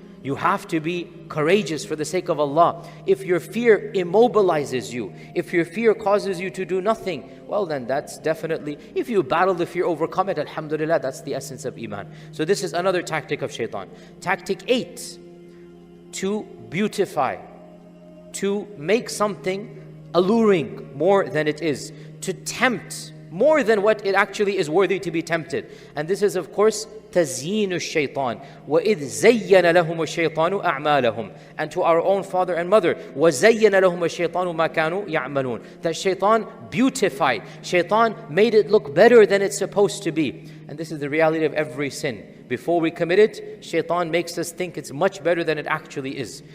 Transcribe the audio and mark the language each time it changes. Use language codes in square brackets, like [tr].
[en] You have to be courageous for the sake of Allah. If your fear immobilizes you, if your fear causes you to do nothing, well then that's definitely, if you battle the fear, overcome it, alhamdulillah, that's the essence of Iman. So this is another tactic of shaitan. Tactic 8, to beautify, to make something alluring more than it is, to tempt more than what it actually is worthy to be tempted. And this is of course [ar] تزيين الشيطان وإذ زين لهم الشيطان أعمالهم. [en] And to our own father and mother, [ar] وزين لهم الشيطان ما كانوا يعملون. [en] That shaitan beautified, shaitan made it look better than it's supposed to be. And this is the reality of every sin. Before we commit it, shaitan makes us think it's much better than it actually is.